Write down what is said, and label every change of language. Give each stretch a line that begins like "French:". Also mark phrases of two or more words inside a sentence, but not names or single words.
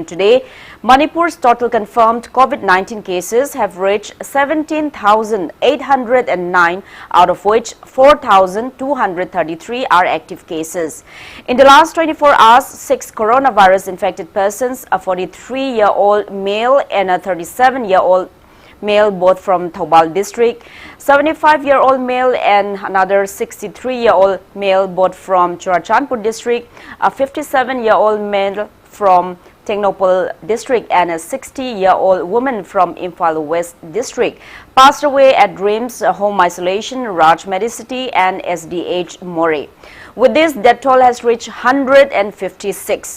English: today, Manipur's total confirmed COVID-19 cases have reached 17,809, out of which 4,233 are active cases. In the last 24 hours, 6 coronavirus infected persons, a 43-year-old male and a 37-year-old male, both from Thoubal district, 75-year-old male and another 63-year-old male, both from Churachandpur district, a 57-year-old male from Tengnopal district and a 60-year-old woman from Imphal West district passed away at Dreams Home Isolation, Raj Medicity and SDH Moreh. With this, death toll has reached 156.